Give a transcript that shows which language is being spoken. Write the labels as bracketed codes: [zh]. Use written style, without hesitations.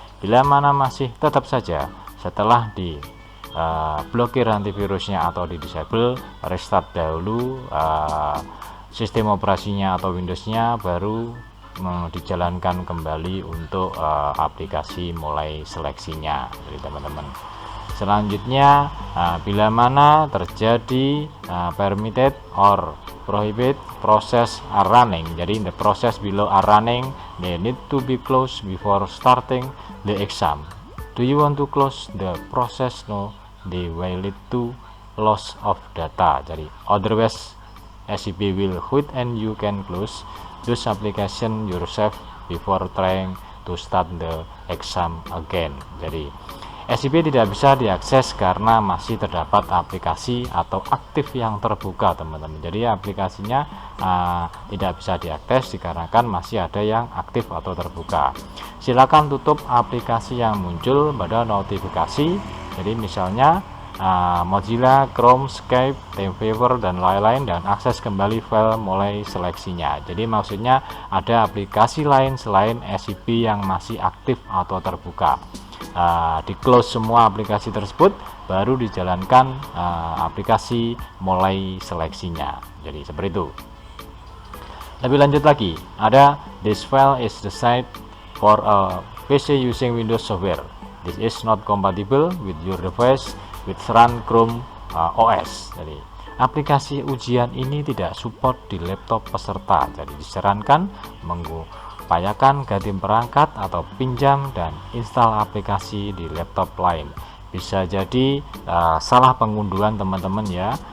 [id] Bila mana masih tetap saja setelah di blokir antivirusnya atau di disable, restart dahulu sistem operasinya atau Windows-nya, baru dijalankan kembali untuk aplikasi mulai seleksinya, jadi teman-teman. Selanjutnya bila mana terjadi [en] permitted or prohibit process are running, jadi the process below are running, they need to be closed before starting the exam. Do you want to close the process? No, they will lead to loss of data. Jadi otherwise SCP will quit and you can close those application yourself before trying to start the exam again. Jadi [id] SIP tidak bisa diakses karena masih terdapat aplikasi atau aktif yang terbuka, teman-teman. Jadi aplikasinya tidak bisa diakses dikarenakan masih ada yang aktif atau terbuka. Silakan tutup aplikasi yang muncul pada notifikasi. Jadi misalnya Mozilla, Chrome, Skype, TeamViewer dan lain-lain, dan akses kembali file mulai seleksinya. Jadi maksudnya ada aplikasi lain selain SIP yang masih aktif atau terbuka. Di close semua aplikasi tersebut, baru dijalankan aplikasi mulai seleksinya. Jadi seperti itu. Lebih lanjut lagi, ada [en] this file is the site for a PC using Windows software. This is not compatible with your device with run Chrome OS. [id] Jadi aplikasi ujian ini tidak support di laptop peserta. Jadi disarankan upayakan ganti perangkat atau pinjam dan install aplikasi di laptop lain. Bisa jadi salah pengunduhan teman-teman ya.